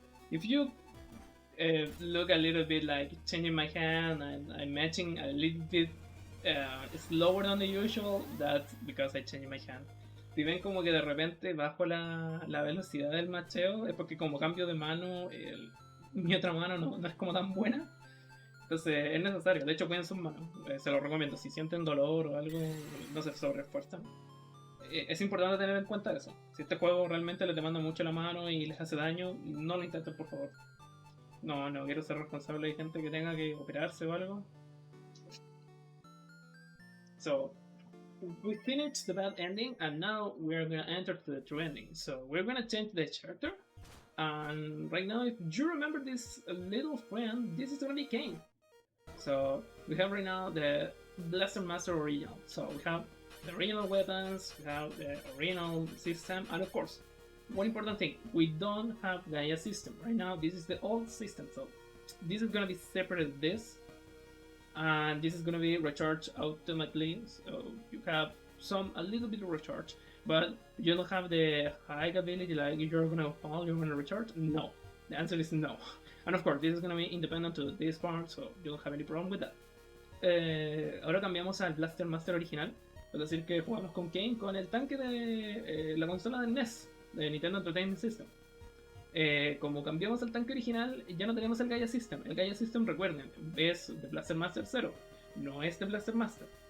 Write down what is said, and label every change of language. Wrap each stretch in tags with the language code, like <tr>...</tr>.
<en>If you look a little bit like changing my hand and I'm matching a little bit slower than the usual, that's because I changed my hand.</en> <es>Si ven como que de repente bajo la velocidad del macheo, es porque como cambio de mano, mi otra mano no es como tan buena. Entonces es necesario, de hecho cuiden sus manos, se lo recomiendo, si sienten dolor o algo, no se sobreesfuerzan. Es importante tener en cuenta eso. Si este juego realmente les demanda mucho la mano y les hace daño, no lo intenten por favor. No quiero ser responsable de gente que tenga que operarse o algo.</es> <en>So, we finished the bad ending and now we're gonna enter to the true ending. So, we're gonna change the character. And right now, if you remember this little friend, this is already Kane. So, we have right now the Blaster Master Original. So, we have the original weapons, we have the original system, and of course, one important thing, we don't have Gaia system. Right now, this is the old system, so this is gonna be separate this, and this is gonna be recharged automatically, so you have a little bit of recharge, but you don't have the high ability like you're gonna fall, you're gonna recharge. No, the answer is no. And of course, this is gonna be independent to this part, so you don't have any problem with that.</en> <es>Ahora cambiamos al Blaster Master original, es decir que jugamos con Kane con el tanque de la consola del NES, de Nintendo Entertainment System. Como cambiamos el tanque original, ya no tenemos el Gaia System. El Gaia System, recuerden, es de Blaster Master 0, no es de Blaster Master.</es>